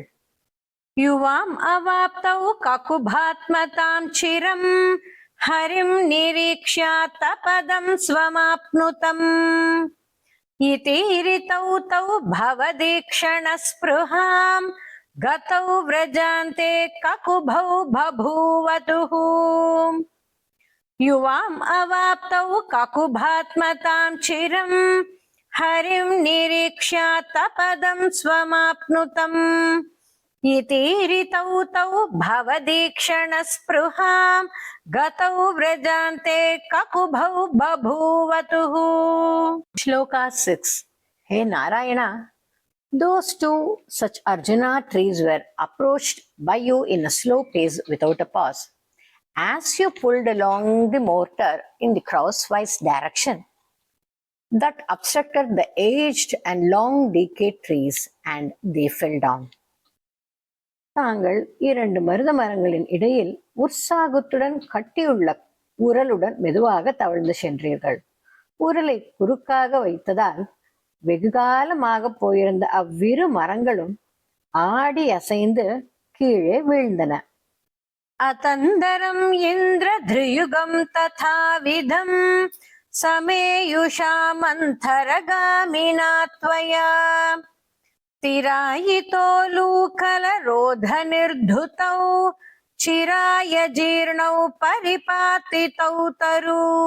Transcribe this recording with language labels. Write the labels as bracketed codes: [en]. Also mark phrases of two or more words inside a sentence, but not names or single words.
[sa] युवाम् अवाप्तौ ककुभात्मताम् चिरम् हरिम् निरीक्ष्य तपदम् स्वमाप्नुतम् इतीरितौ तौ भवदीक्षण स्पृहाम् गतौ व्रजान्ते ककुभौ बभूवतुः. युवाम् अवाप्तौ ककुभात्मतां चिरं हरिं निरीक्ष्य तपदं स्वमाप्नुतम् इतीरितौ तौ भवदीक्षणस्पृहां गतौ व्रजान्ते ककुभौ बभूवतुः. [en] Shloka 6. Hey Narayana, those two such Arjuna trees were approached by you in a slow pace without a pause. As you pulled along the mortar in the crosswise direction, that obstructed the aged and long decayed trees and they fell down. [ta] தாங்கள் இரண்டு மருத மரங்களின் இடையில் உற்சாகத்துடன் கட்டியுள்ள உரலுடன் மெதுவாக தவழ்ந்து சென்றீர்கள். உரலை குறுக்காக வைத்ததால் வெகுகாலமாக போயிருந்த அவ்விரு மரங்களும் ஆடி அசைந்து கீழே வீழ்ந்தன. [sa] अतन्दरम् इन्द्रधृयुगम् तथाविधम् समेयुषामन्थरगामिना त्वया तिरायितो लूकलरोधनिर्धुतौ चिराय जीर्णौ परिपातितौ तरु.